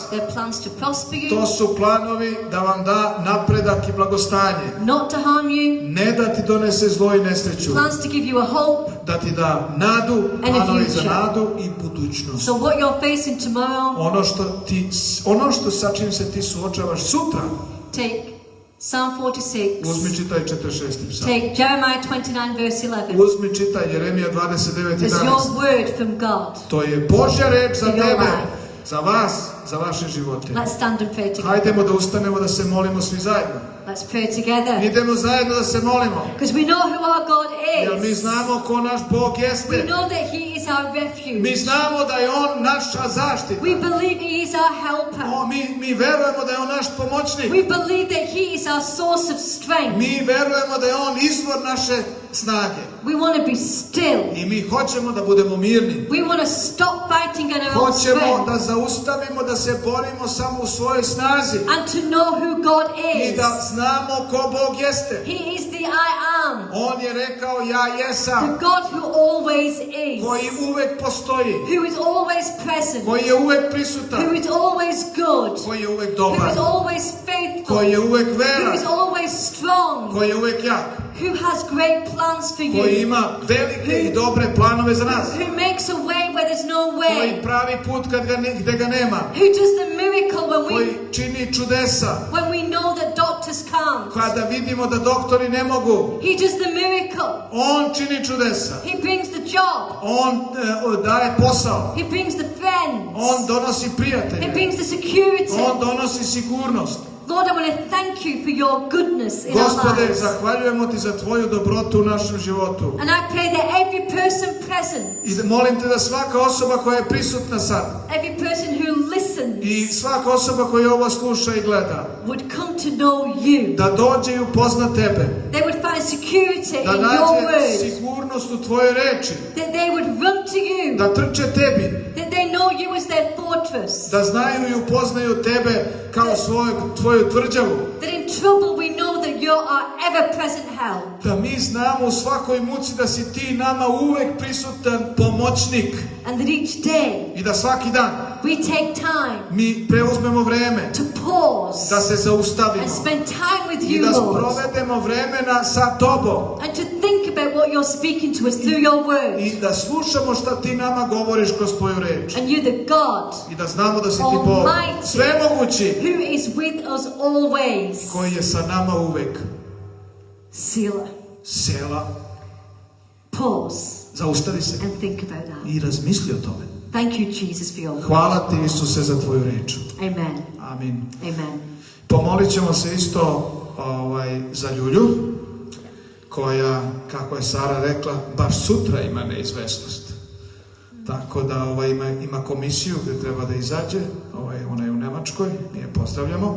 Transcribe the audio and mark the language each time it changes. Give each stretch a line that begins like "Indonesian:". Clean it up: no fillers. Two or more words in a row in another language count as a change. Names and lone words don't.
English: They're plans to prosper you, To
Serbian: su planovi da vam da napredak i blagostanje.
English: not to harm you,
Serbian: Ne da ti donese zlo i nesreću.
English: plans to give you a hope.
Serbian: Da ti da nadu,
English: a
Serbian: planovi za
English: future.
Serbian: nadu i budućnost.
English: So what you're facing tomorrow,
Serbian: Ono što sa čim se ti suočavaš sutra,
English: take Psalm 46.
Serbian: uzmi čitaj 46. psalm.
English: Take Jeremiah 29 verse 11.
Serbian: Uzmi čitaj Jeremija 29.
English: It's 11. your word from God.
Serbian: To je Božja reč za
English: In your
Serbian: tebe,
English: life.
Serbian: za vas, za vaše živote.
English: Let's stand and pray together.
Serbian: Hajdemo da ustanemo da se molimo svi zajedno.
English: Let's pray together.
Serbian: Idemo zajedno da se molimo.
English: Because we know who our God
Serbian: Jer mi
English: is.
Serbian: znamo ko naš Bog
English: We
Serbian: jeste.
English: know that He is our refuge.
Serbian: Mi znamo da je On naša zaštita.
English: We believe He is our helper.
Serbian: Mi verujemo da je On naš pomoćnik.
English: We believe that He is our source of strength.
Serbian: Mi verujemo da je On izvor naše snage.
English: We want to be still.
Serbian: I mi hoćemo da budemo mirni.
English: We want to stop fighting in our own
Serbian: Hoćemo
English: strength
Serbian: da zaustavimo da se borimo samo u svojoj snazi.
English: and to know who God
Serbian: I
English: is.
Serbian: da znamo ko Bog jeste.
English: He is the I am,
Serbian: On je rekao ja
English: the
Serbian: jesam.
English: God who always is,
Serbian: Koji uvek postoji.
English: who is always present,
Serbian: Koji je uvek prisutan.
English: who is always good,
Serbian: Koji je uvek
English: who
Serbian: dobar.
English: is always faithful,
Serbian: Koji je uvek
English: who
Serbian: veran.
English: is always strong,
Serbian: Koji je uvek jak.
English: who has great plans for
Serbian: Koji
English: you,
Serbian: ima velike i dobre planove za nas.
English: who makes a way where there's no
Serbian: Koji
English: way,
Serbian: pravi put gde ga nema.
English: who does the miracle
Serbian: Koji čini čudesa.
English: when we know that doctors can't.
Serbian: Kada vidimo da doktori ne mogu.
English: He does the miracle.
Serbian: On čini čudesa.
English: He brings the job.
Serbian: On daje posao.
English: He brings the friends.
Serbian: On donosi
English: He
Serbian: prijatelje.
English: brings the security.
Serbian: On donosi sigurnost.
English: Lord, I want to thank you for your goodness in our
Serbian: Gospode,
English: lives.
Serbian: zahvaljujemo ti za tvoju dobrotu u našem životu.
English: And I pray that every person present,
Serbian: I molim te da svaka osoba koja je prisutna sad
English: every person who listens,
Serbian: i svaka osoba koja ovo sluša i gleda,
English: would come to know you.
Serbian: da dođe i upozna tebe,
English: They would find security
Serbian: da
English: in your
Serbian: nađe
English: word.
Serbian: sigurnost u tvojoj reči,
English: That they would run to you.
Serbian: da trče tebi,
English: That they know you as their fortress.
Serbian: da znaju i upoznaju tebe kao tvoju tvrđavu,
English: That in trouble we know that you are ever-present help.
Serbian: da mi znamo u svakoj muci da si ti nama uvek prisutan pomoćnik
English: And that each day
Serbian: i da svaki dan
English: we take time
Serbian: mi preuzmemo vreme
English: to pause
Serbian: da se zaustavimo
English: and spend time with
Serbian: i
English: you,
Serbian: da
English: Lord.
Serbian: provedemo vremena sa tobom
English: And to think about what you're speaking to us through your word.
Serbian: i da slušamo šta ti nama govoriš kroz tvoju reč
English: And you're the God
Serbian: i da znamo da si ti Bog
English: Almighty,
Serbian: svemogući
English: who is with us always.
Serbian: koji je sa nama uvek.
English: Selah.
Serbian: Sela,
English: Pause
Serbian: zaustavi se
English: and think about that.
Serbian: i razmisli o tome.
English: Thank you, Jesus, for your word.
Serbian: Hvala ti, Isuse, za tvoju reč.
English: Amen.
Serbian: Amin.
English: Amen.
Serbian: Pomolit ćemo se isto za Ljulju, koja, kako je Sara rekla, baš sutra ima neizvesnost. Tako da ima komisiju gdje treba da izađe, ona je u Nemačkoj, mi je pozdravljamo.